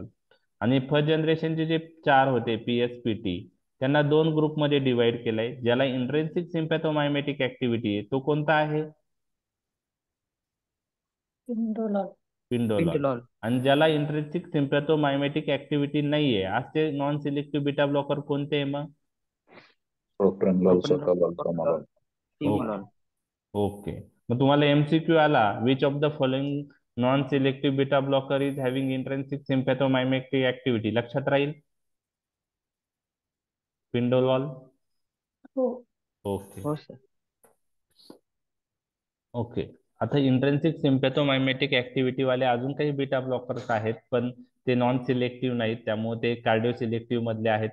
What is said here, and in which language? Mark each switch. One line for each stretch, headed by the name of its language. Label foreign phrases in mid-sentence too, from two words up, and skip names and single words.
Marathi: आणि फर्स्ट जनरेशनचे जे 4 होते पीएसपीटी, त्यांना 2 ग्रुपमध्ये डिवाइड केलंय. ज्याला
English: intrinsic sympathomimetic activity
Marathi: आहे तो कोणता आहे?
English: Indolol. पिंडोलॉल. Pindolol. आणि ज्याला intrinsic sympathomimetic activity नाहीये असे non selective beta blocker कोणते आहे मग? Propranolol, Propranolol, sotalol, sotalol, tramadol. timolol.
Marathi: ओके. मग तुम्हाला एमसीक्यू आला,
English: Which of the following non selective beta blocker is having intrinsic sympathomimetic activity,
Marathi: लक्षात राहील? पिंडोलॉल. हो. ओके. हो सर. ओके. आता
English: intrinsic sympathomimetic activity
Marathi: वाले अजून काही बीटा ब्लॉकर्स आहेत पण ते
English: non selective
Marathi: नाहीत, त्यामुळे ते
English: cardio selective
Marathi: मधले आहेत.